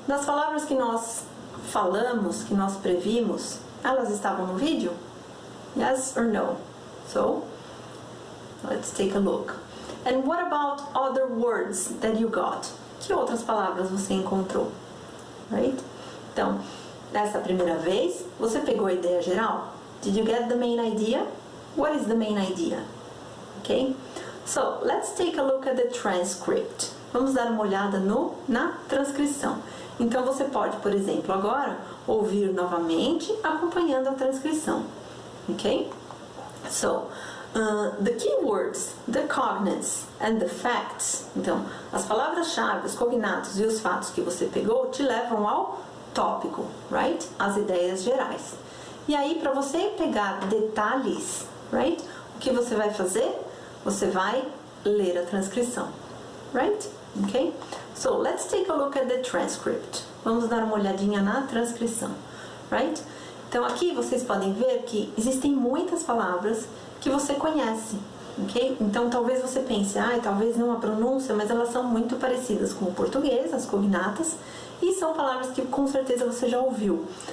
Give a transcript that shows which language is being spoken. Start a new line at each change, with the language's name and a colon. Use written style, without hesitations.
Portuguese: Das palavras que nós falamos, que nós previmos, elas estavam no vídeo?
English: Yes or no? So, let's take a look. And what about other words that you got?
Portuguese: Que outras palavras você encontrou?
English: Right?
Portuguese: Então, dessa primeira vez, você pegou a ideia geral?
English: Did you get the main idea? What is the main idea? Okay? So, let's take a look at the transcript.
Portuguese: Vamos dar uma olhada na transcrição. Então, você pode, por exemplo, agora, ouvir novamente, acompanhando a transcrição. Ok?
English: So, the keywords, the cognates and the facts.
Portuguese: Então, as palavras-chave, os cognatos e os fatos que você pegou te levam ao tópico,
English: right?
Portuguese: As ideias gerais. E aí, para você pegar detalhes,
English: right?
Portuguese: O que você vai fazer? Você vai ler a transcrição,
English: right?
Portuguese: Ok?
English: So, let's take a look at the transcript.
Portuguese: Vamos dar uma olhadinha na transcrição,
English: right?
Portuguese: Então, aqui vocês podem ver que existem muitas palavras que você conhece, ok? Então, talvez você pense, talvez não a pronúncia, mas elas são muito parecidas com o português, as cognatas, e são palavras que com certeza você já ouviu.